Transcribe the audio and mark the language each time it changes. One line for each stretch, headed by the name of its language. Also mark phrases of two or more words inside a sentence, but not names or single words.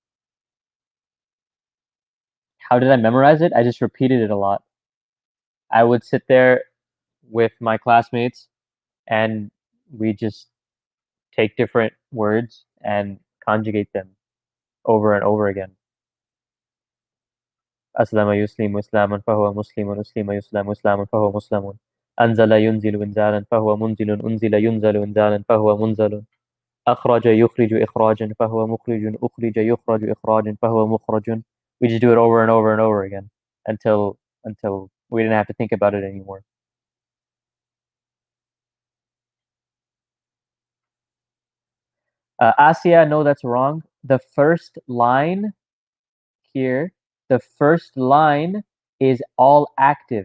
English: How did I memorize it? I just repeated it a lot. I would sit there with my classmates and we just take different words and conjugate them over and over again.
Arabic: أسلم يسلم إسلاما فهو مسلم، أسلم يسلم إسلاما فهو مسلم. أنزل ينزل إنزالا فهو منزل، أنزل ينزل إنزالا فهو منزل. أخرج يخرج إخراجا فهو مخرج, أخرج يخرج إخراجا فهو مخرج.
English: We just do it over and over and over again until we didn't have to think about it anymore. Asia, no, that's wrong. The first line here, the first line is all active.